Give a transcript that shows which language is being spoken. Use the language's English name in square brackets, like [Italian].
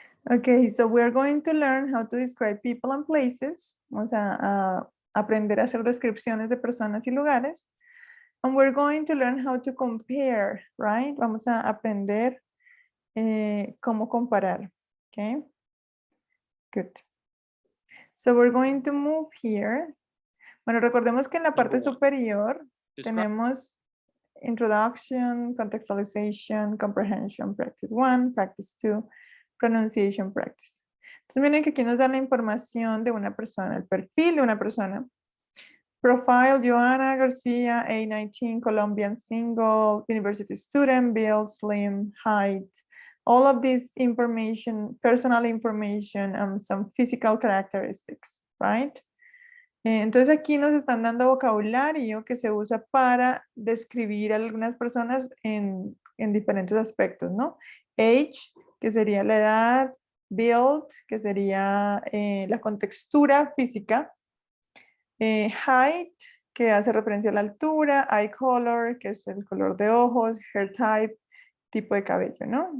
[English] Okay, so we're going to learn how to describe people and places. [Spanish] Vamos a aprender a hacer descripciones de personas y lugares. [English] And we're going to learn how to compare, right? [Spanish] Vamos a aprender cómo comparar. [English] Okay, good. So we're going to move here. [Spanish] Bueno, recordemos que en la parte [English] Number one. [Spanish] superior [English] Describe [Spanish] tenemos introduction, contextualization, comprehension, practice 1, practice 2, pronunciation practice. Entonces miren que aquí nos da la información de una persona, el perfil de una persona. [English] Profile, Joanna Garcia, A19, Colombian single, university student, build, slim, height. All of this information, personal information, and some physical characteristics, right? [Spanish] Entonces aquí nos están dando vocabulario que se usa para describir a algunas personas en diferentes aspectos, ¿no? Age, que sería la edad, build, que sería la contextura física, height, que hace referencia a la altura, eye color, que es el color de ojos, hair type, tipo de cabello, ¿no?